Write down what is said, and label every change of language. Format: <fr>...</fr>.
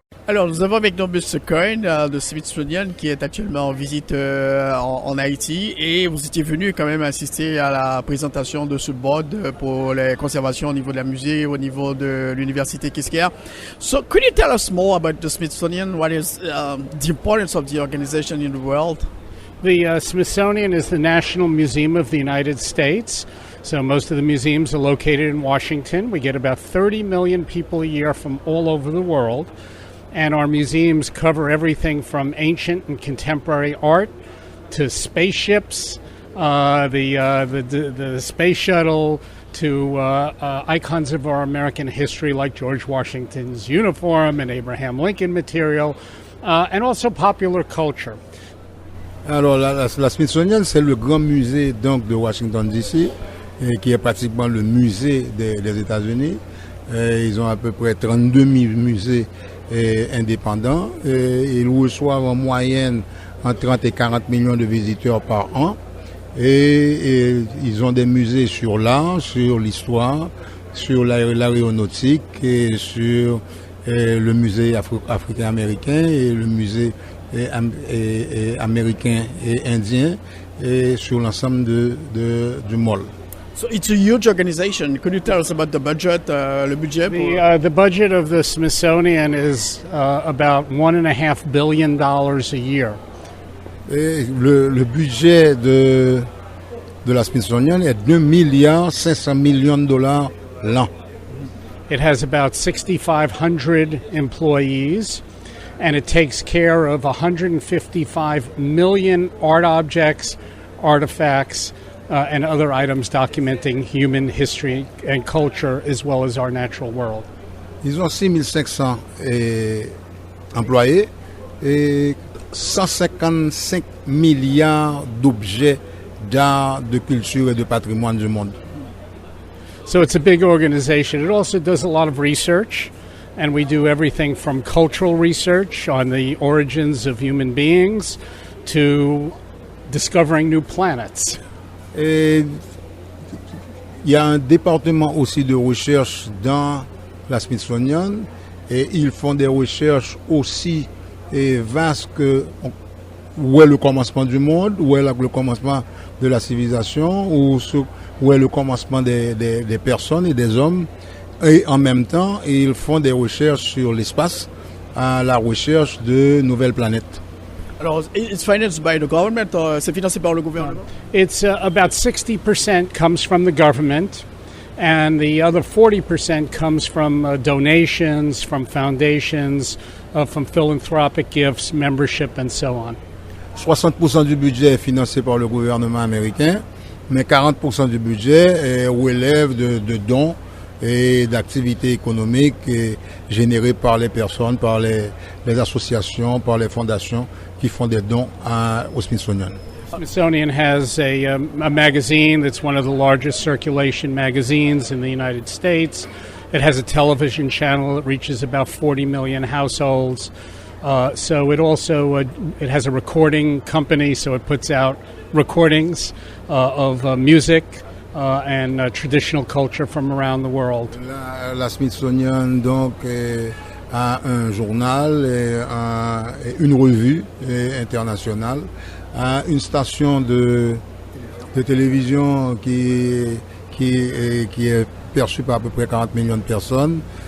<fr>Alors, nous avons avec nous M. Coyne de Smithsonian qui est actuellement en visite en Haïti et vous étiez venu quand même assister à la présentation de ce board pour les conservations au niveau de la musée, au niveau de l'université Quisqueya.</fr> <en>So, could you tell us more about the Smithsonian? What is the importance of the organization in the world? The Smithsonian is the National Museum of the United States. So most of the museums are located in Washington. We get about 30 million people a year from all over the world. And our museums cover everything from ancient and contemporary art to spaceships, the space shuttle, to icons of our American history like George Washington's uniform and Abraham Lincoln material, and also popular culture.</en> <fr>Alors la Smithsonian, c'est le grand musée donc de Washington DC, qui est pratiquement le musée des États-Unis. Ils ont à peu près 32 000 musées indépendants. Ils reçoivent en moyenne entre 30 et 40 millions de visiteurs par an. Et ils ont des musées sur l'art, sur l'histoire, sur l'aéronautique et sur le musée africain-américain et le musée américain et indien et sur l'ensemble du mall.</fr> <en>So it's a huge organization. Could you tell us about the budget,</en> <fr>le budget?</fr> <en>The budget of the Smithsonian is about $1.5 billion a year.</en> <fr>Et le budget de la Smithsonian est $2,500 millions l'an.</fr> <en>It has about 6,500 employees. and it takes care of 155 million art objects, artifacts, and other items documenting human history and culture as well as our natural world.</en> <fr>Ils ont 6500 employés et 155 milliards d'objets d'art, de culture et de patrimoine du monde.</fr> <en>So it's a big organization. It also does a lot of research, and we do everything from cultural research on the origins of human beings to discovering new planets.</en> <fr>Et il y a un département aussi de recherche dans la Smithsonian et ils font des recherches aussi vastes que où est le commencement du monde, où est le commencement de la civilisation, où est le commencement des personnes et des hommes. Et en même temps, ils font des recherches sur l'espace, à la recherche de nouvelles planètes. Alors,</fr> <en>it's financed by the government,</en> <fr>c'est financé par le gouvernement?</fr> <en>It's about 60% comes from the government, and the other 40% comes from donations, from foundations, from philanthropic gifts, membership, and so on.</en> <fr>60% du budget est financé par le gouvernement américain, mais 40% du budget relève de dons et d'activités économiques générées par les personnes, par les associations, par les fondations qui font des dons au Smithsonian.</fr> <en>Smithsonian has a magazine that's one of the largest circulation magazines in the United States. It has a television channel that reaches about 40 million households. So it also it has a recording company, so it puts out recordings of music and traditional culture from around the world.</en> <fr>La Smithsonian donc a un journal, et une revue internationale, a une station de télévision qui est perçue par à peu près 40 millions de personnes.</fr>